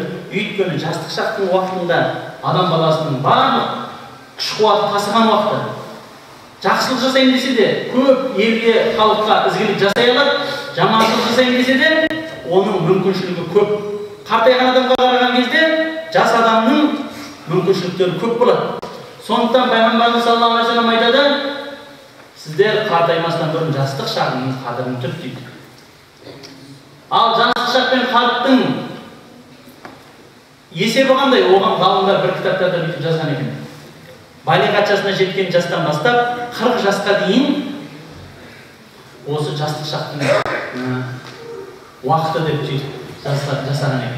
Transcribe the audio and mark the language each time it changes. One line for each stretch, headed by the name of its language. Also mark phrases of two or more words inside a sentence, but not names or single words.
Kazakh: Өйткені жастық шақтың уақытында адам баласының барлық күш-қуаты тасыған уақыты. Жақсылық жасайын десе де, көп елге, халыққа ізгілік жасай алады. Жаманшылық жасайын десе де, оның мүмкіншілігі көп. Қартайған адамға қараған кезде, жас адамның мүмкіншіліктері көп болады. Сондықтан Пайғамбарымыз
Arabic: صلى الله عليه وسلم
Kazakh: айтады, сіздер қартаймастан бұрын жастық шағының қадірін тұт дейді. Ал жастық шақ пен қарттың есебі қандай? Оған ғалымдар бір кітаптарда бүйтіп жазған екен. Балиғат жасына жеткен жастан бастап 40 жасқа дейін осы жастық шақтың уақыты деп жасаған екен.